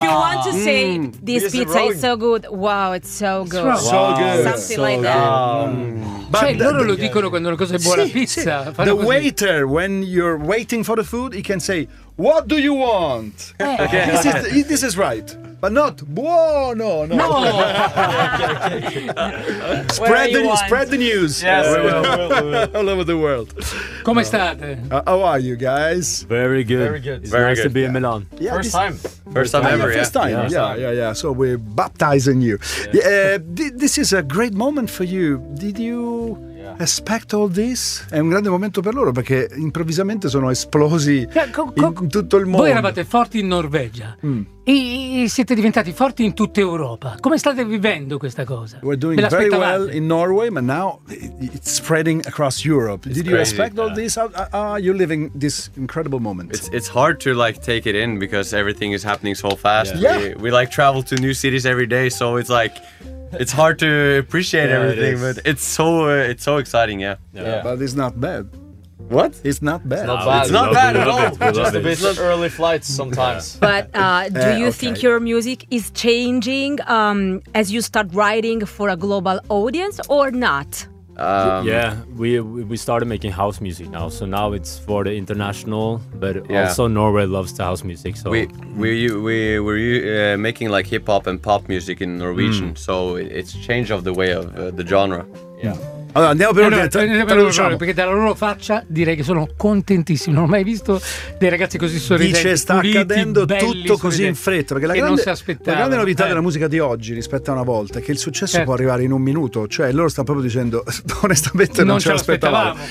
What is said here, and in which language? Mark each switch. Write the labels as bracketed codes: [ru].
[en] You want to say this pizza is so good. Wow, it's so good. Wow. So good. Something so like that. [it] But cioè, loro lo dicono quando una cosa è buona, sì, pizza. Sì. [en] The waiter, when you're waiting for the food, he can say, what do you want? Okay. This is right. But not buono, no. No. Okay, okay. Spread the news. Yes, we will. All over the world. [it] Come state? [en] How are you guys? Very good. Very good. It's nice to be in Milan. Yeah, first time ever. First time. So we're baptizing you. Yes. This is a great moment for you. Did you expect all this? [it] È un grande momento per loro perché improvvisamente sono esplosi in tutto il mondo. Voi eravate forti in Norvegia. E siete diventati forti in tutta Europa. Come state vivendo questa cosa? [en] We're doing very well in Norway, but now it's spreading across Europe. Did you expect all this? You're living this incredible moment. It's hard to like take it in because everything is happening so fast. Yeah. We like travel to new cities every day, so it's like it's hard to appreciate everything, but it's so exciting, yeah. Yeah. But it's not bad. What? It's not bad. It's not bad at all. Just a bit early flights sometimes. Yeah. But do you think your music is changing as you start writing for a global audience or not? We started making house music now, so now it's for the international, but also Norway loves the house music. So we're making like hip hop and pop music in Norwegian, so it's change of the way of the genre. Yeah. [it] Allora andiamo per ordine, perché dalla loro faccia direi che sono contentissimi. Non ho mai visto dei ragazzi così sorridenti. Dice sta accadendo tutto così in fretta, perché la grande novità della musica di oggi rispetto a una volta è che il successo può arrivare in un minuto. Cioè loro stanno proprio dicendo, onestamente non ce l'aspettavamo.